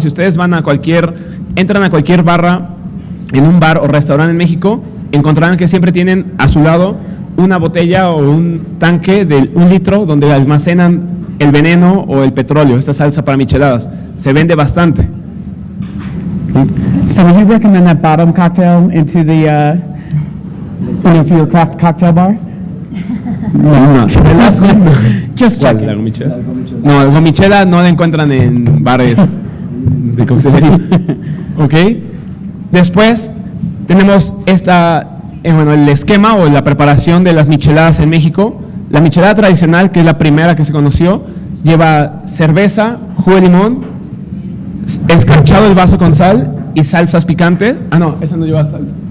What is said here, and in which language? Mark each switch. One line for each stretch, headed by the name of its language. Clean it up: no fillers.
Spanish: Si ustedes entran a cualquier barra, en un bar o restaurante en México, encontrarán que siempre tienen a su lado una botella o un tanque de 1 litro donde almacenan el veneno o el petróleo, esta salsa para micheladas. Se vende bastante.
English: So would you recommend that bottom cocktail into the, for your craft cocktail bar? No. The last one, no. Just
Spanish: ¿Cuál?
English: checking.
Spanish: ¿La gomichela? No, la gomichela no la encuentran en bares de coctelería. ¿Ok? Después tenemos el esquema o la preparación de las micheladas en México. La michelada tradicional, que es la primera que se conoció, lleva cerveza, jugo de limón, escarchado el vaso con sal y salsas picantes. No, esa no lleva salsa.